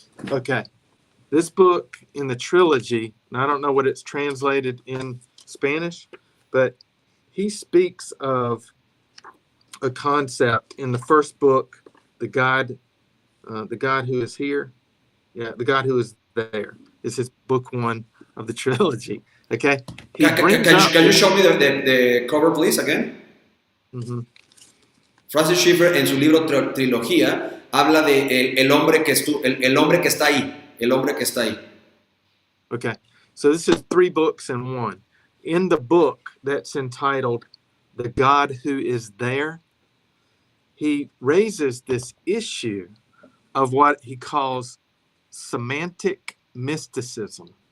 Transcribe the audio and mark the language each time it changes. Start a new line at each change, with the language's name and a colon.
English: Okay, this book in the trilogy, and I don't know what it's translated in Spanish, but he speaks of a concept in the first book, the God who is here. Yeah, the God who is there is his book one of the trilogy. Okay. Can you show me the cover, please, again? Mm-hmm.
Spanish: Francis Schaeffer, en su libro Trilogía, habla de el hombre que está ahí. El hombre que está ahí.
English: Okay. So this is 3 books in one. In the book that's entitled The God Who Is There, he raises this issue of what he calls semantic mysticism.